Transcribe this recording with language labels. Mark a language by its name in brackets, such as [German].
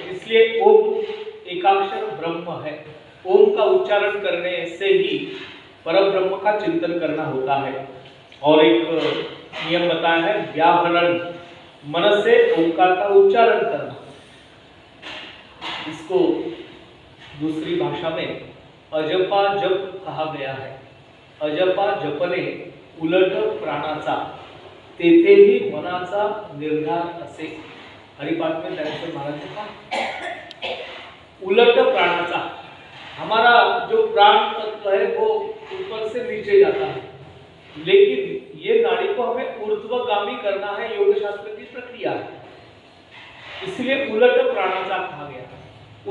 [Hindi] इसलिए ओम एकाक्षर ब्रह्म है। ओम का उच्चारण करने से ही परम ब्रह्म का चिंतन करना होता है। और एक नियम बताया है व्याहरण, मन से ओंकार का उच्चारण करना। इसको दूसरी भाषा में अजपा जप कहा गया है। [Marathi] अजपा जपने उलट प्राणाचा तेथेही मनाचा निर्धार असे। [Hindi] हरिपाठ में दयानंद महाराज ने कहा उलट प्राणाचा, हमारा जो प्राण तत्व है वो ऊपर से नीचे जाता है, लेकिन ये नाड़ी को हमें ऊर्ध्वगामी करना है। योग शास्त्र की प्रक्रिया है, इसलिए उलट प्राणाचा कहा गया।